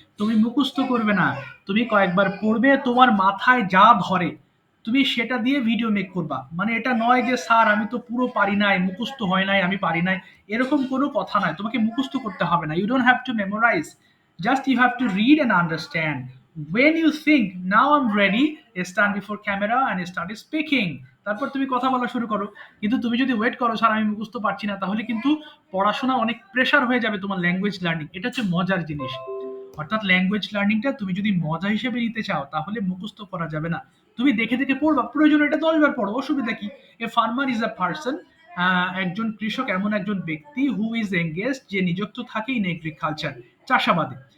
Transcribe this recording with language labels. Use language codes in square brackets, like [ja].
[bn] তুমি মুখস্থ করবে না, তুমি কয়েকবার পড়বে, তোমার মাথায় যা ধরে তুমি সেটা দিয়ে ভিডিও মেক করবা। মানে এটা নয় যে স্যার আমি তো পুরো পারি নাই, মুখস্থ হয় নাই, আমি পারি নাই, এরকম কোনো কথা নয়। তোমাকে মুখস্থ করতে হবে না, [en] You don't have to memorise, just you have to read and understand. when you think now I'm ready, stand before camera and start speaking, [bn] তারপর তুমি কথা বলা শুরু করো। কিন্তু তুমি যদি ওয়েট করো স্যার আমি মুখস্থ পারছি না, তাহলে কিন্তু পড়াশোনা অনেক প্রেশার হয়ে যাবে তোমার ল্যাঙ্গুয়েজ লার্নিং। এটা হচ্ছে মজার জিনিস, অর্থাৎ ল্যাঙ্গুয়েজ লার্নিংটা তুমি যদি মজা হিসেবে নিতে চাও তাহলে মুখস্থ করা যাবে না, তুমি দেখে দেখে পড়বা, প্রয়োজন এটা 10 বার পড়ো, অসুবিধা কি? [en] a farmer is a person, [bn] একজন কৃষক এমন একজন ব্যক্তি [en] who is engaged, [bn] যে নিযুক্ত থাকে [en] In agriculture, চাষাবাদে।